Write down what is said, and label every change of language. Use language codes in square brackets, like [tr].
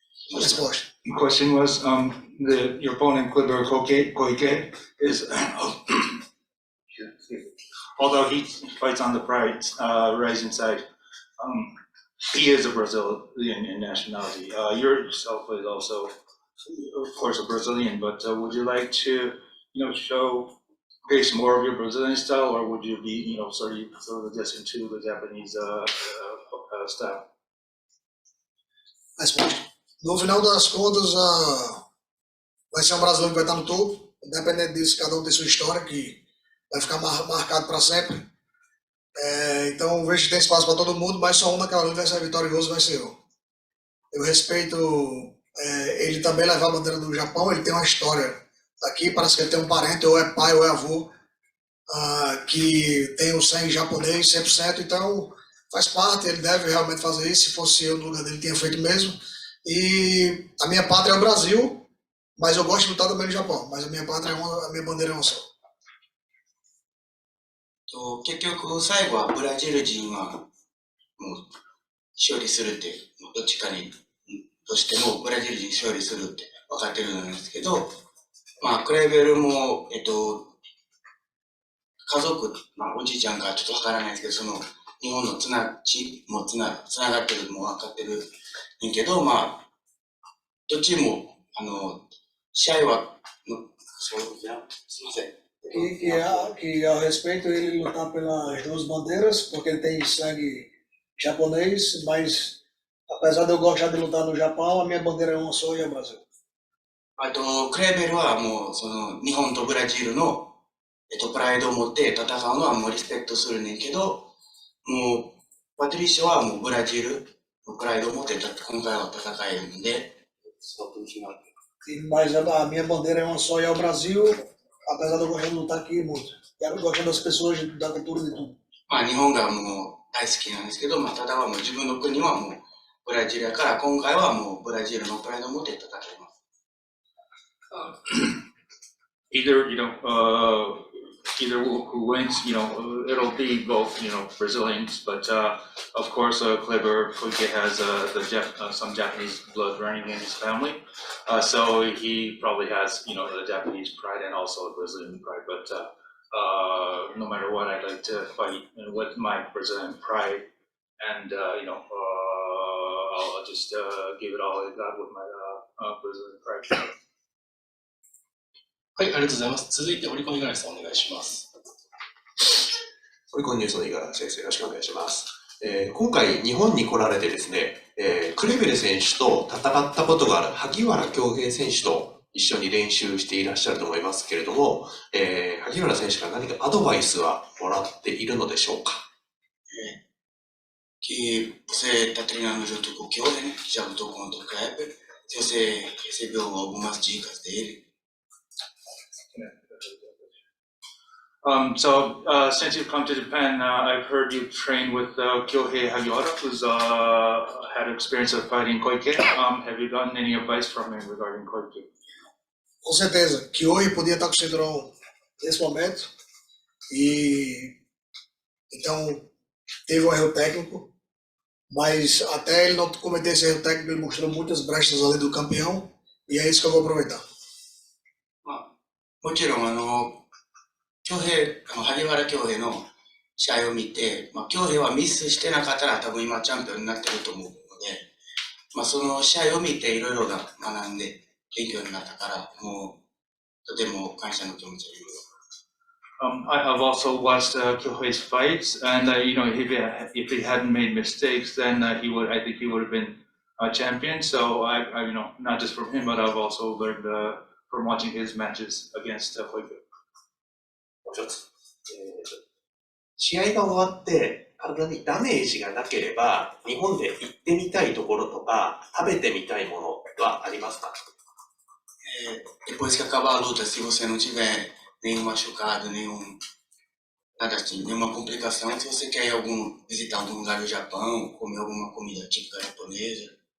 [en] The question was, your opponent, Kleber Koike, is, although he fights on the RIZIN side, he is a Brazilian in nationality. Yourself is also, of course, a Brazilian, but would you like to, showcase more of your Brazilian style, or would you be, sort of just into the Japanese style? [pt] No final das contas, vai ser um brasileiro que vai estar no topo. Independente disso, cada um tem sua história que vai ficar marcado para sempre. Então, vejo que tem espaço para todo mundo, mas só um naquela luta vai ser vitorioso, vai ser eu. Eu respeito ele também levar a bandeira do Japão, ele tem uma história aqui, parece que ele tem um parente, ou é pai ou é avô, que tem o sangue japonês 100%, então faz parte, ele deve realmente fazer isso, se fosse eu no lugar dele, tinha feito mesmo. E a minha pátria é o Brasil, mas eu gosto de lutar também no Japão, mas a minha pátria a minha bandeira é uma só. [ja] 結局最後はブラジル人はもう勝利するって、どっちかにとしてもブラジル人勝利するって分かってるんですけど、クレーベルも、家族、おじいちゃんがちょっと分からないですけど、日本のつながってるのも分かってるんやけど、どっちも、試合は、すいません。 [pt] Que ao respeito ele lutar pelas duas bandeiras, porque ele tem sangue japonês, mas apesar de eu gostar de lutar no Japão, a minha bandeira é uma só e é o Brasil. [ja] クレーベルはもう、日本とブラジルの、プライドを持って戦うのはもうリスペクトするねんけど、もう、パトリシオはもうブラジルのプライドを持って今回は戦えるので、そういう気になって [pt] Mas a minha bandeira é uma só e é o Brasil, apesar de eu gostar de lutar aqui muito. Eu gosto das pessoas, da cultura de tudo. [ja] まあ日本がもう大好きなんですけど、まあただはもう自分の国はもうブラジルやから今回はもうブラジルのプライドを持って戦います。 [en] Either, either who wins, it'll be both, Brazilians, but of course, Kleber Koike has some Japanese blood running in his family, so he probably has, the Japanese pride and also a Brazilian pride. But no matter what, I'd like to fight with my Brazilian pride, and I'll just give it all I got with my Brazilian pride. [ja] はい、ありがとうございます。続いて、オリコン五十嵐さんお願いします。オリコンニュースの五十嵐先生、よろしくお願いします。今回、日本に来られてですね、クレベル選手と戦ったことがある萩原恭平選手と一緒に練習していらっしゃると思いますけれども、萩原選手から何かアドバイスはもらっているのでしょうか。 [pt] Que você está treinando junto com o Kyoto, né? Que já lutou contra o Kleber. Se você recebeu algumas dicas dele. [en] So since you've come to Japan, I've heard you've trained with Kyohei Hagiwara, who's had experience of fighting Koike. Have you gotten any advice from him regarding Koike? [pt] Com certeza. Kyohei podia estar com o cinturão nesse momento. E então teve um erro técnico. Mas até ele não cometer esse erro técnico, ele mostrou muitas brechas ali do campeão. E é isso que eu vou aproveitar. [ja] もちろん萩原恭平の試合を見て、恭平はミスしてなかったら多分今チャンピオンになってると思うので、その試合を見ていろいろ学んで勉強になったから、もうとても感謝の気持ちです。 [en] I've also watched Kyohei's fights, and if he hadn't made mistakes, then I think he would have been a champion. So I not just from him, but I've also learned from watching his matches against Koike. [ja] もう一つ、試合が終わって体にダメージがなければ日本で行ってみたいところとか食べてみたいものはありますか。 [pt] Depois que acabar a luta, se você não tiver nenhum machucado, nada assim, nenhuma complicação, se você quer visitar algum lugar do Japão, comer alguma comida típica japonesa.